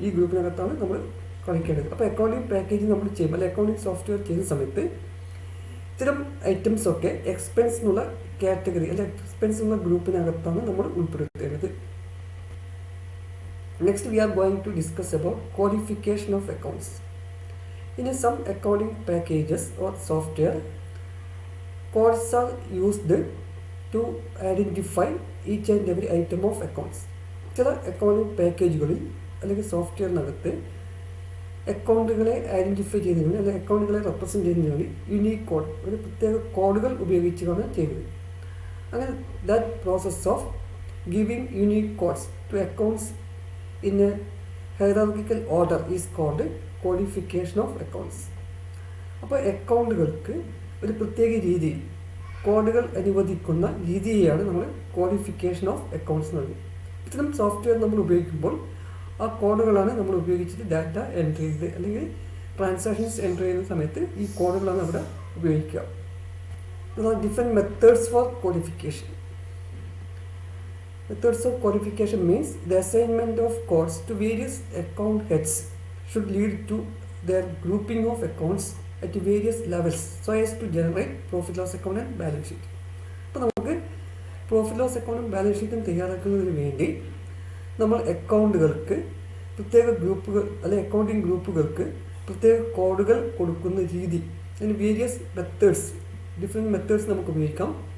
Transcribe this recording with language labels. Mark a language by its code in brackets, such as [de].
[ml] ഈ ഗ്രൂപ്പിനകത്താണ് നമ്മൾ കളിക്കേണ്ടത്. അപ്പോൾ അക്കൗണ്ടിങ് പാക്കേജ് നമ്മൾ ചെയ്യുമ്പോൾ അല്ലെങ്കിൽ അക്കൗണ്ടിങ് സോഫ്റ്റ്വെയർ ചെയ്യുന്ന സമയത്ത് ഇത്തരം ഐറ്റംസ് ഒക്കെ എക്സ്പെൻസ് എന്നുള്ള കാറ്റഗറി അല്ലെങ്കിൽ എക്സ്പെൻസ് എന്നുള്ള ഗ്രൂപ്പിനകത്താണ് നമ്മൾ ഉൾപ്പെടുത്തേണ്ടത്. [en] Next we are going to discuss about qualification of accounts. In some accounting packages or software, codes are used to identify each and every item of accounts. [ml] ചില accounting പാക്കേജുകളിൽ അല്ലെങ്കിൽ സോഫ്റ്റ്വെയറിനകത്ത് അക്കൗണ്ടുകളെ identify ചെയ്യുന്നതിന് അല്ലെങ്കിൽ അക്കൗണ്ടുകളെ represent ചെയ്യുന്നതിന് unique code, ഒരു പ്രത്യേക കോഡുകൾ ഉപയോഗിച്ചാണ് ചെയ്യുന്നത്. [en] അങ്ങനെ that process of giving unique codes to accounts in a hierarchical order is called codification of accounts. [ml] അപ്പോൾ അക്കൗണ്ടുകൾക്ക് ഒരു പ്രത്യേക രീതിയിൽ കോഡുകൾ അനുവദിക്കുന്ന രീതിയെയാണ് നമ്മൾ കോഡിഫിക്കേഷൻ ഓഫ് അക്കൗണ്ട്സ് എന്ന് പറയുന്നത്. ഇത്തരം സോഫ്റ്റ്വെയർ നമ്മൾ ഉപയോഗിക്കുമ്പോൾ ആ കോഡുകളാണ് നമ്മൾ ഉപയോഗിച്ചിട്ട് ഡാറ്റ എൻട്രി ചെയ്ത് അല്ലെങ്കിൽ ട്രാൻസാക്ഷൻസ് എൻട്രി ചെയ്യുന്ന സമയത്ത് ഈ കോഡുകളാണ് അവിടെ ഉപയോഗിക്കുക. [en] There are different methods for codification. Methods of codification means the assignment of codes to various account heads should lead to their grouping of accounts at various levels so as to generate profit loss account and balance sheet. [ml] അപ്പോൾ നമുക്ക് profit loss അക്കൗണ്ടും balance ഷീറ്റും തയ്യാറാക്കുന്നതിന് വേണ്ടി നമ്മൾ അക്കൗണ്ടുകൾക്ക് പ്രത്യേക ഗ്രൂപ്പുകൾ അല്ലെങ്കിൽ അക്കൗണ്ടിങ് ഗ്രൂപ്പുകൾക്ക് പ്രത്യേക കോഡുകൾ കൊടുക്കുന്ന രീതി, അതിന് [en] various methods, different methods [ml] നമുക്ക് ഉപയോഗിക്കാം.